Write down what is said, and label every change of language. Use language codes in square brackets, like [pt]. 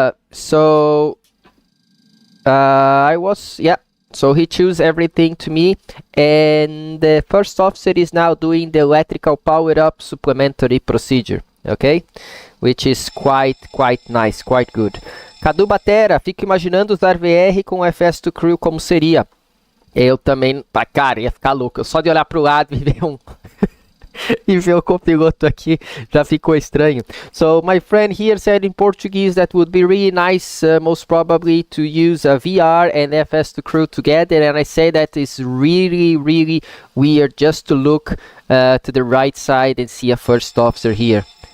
[en] So he chose everything to me, and the first officer is now doing the electrical power up supplementary procedure, okay, which is quite nice, quite good. [pt] Cadu Batera, fico imaginando usar VR com FS2CREW como seria. Eu também, cara, ia ficar louco. Só de olhar pro lado e ver e ver o copiloto aqui já ficou estranho. [en] So my friend here said in Portuguese that would be really nice, most probably, to use a VR and FS2CREW together, and I say that is really weird just to look to the right side and see a first officer here.